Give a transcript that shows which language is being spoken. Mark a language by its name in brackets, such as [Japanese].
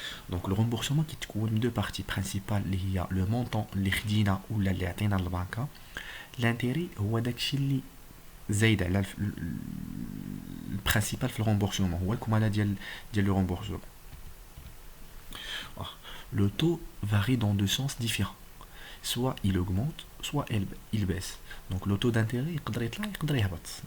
[Arabic] دونك لو رومبورسمون كيتكون من دو بارتي برينسيبال اللي هي لو مونطون اللي خدينا ولا اللي عطينا للبنكه لانتيري هو داكشي اللي زايد على البرينسيبال في الرومبورسمون هو الكماله ديال لو رومبورسمون [French] le taux varie dans deux sens différents. Soit il augmente, soit il baisse. Donc le taux d'intérêt [Arabic] يقدر يطلع يقدر يهبط.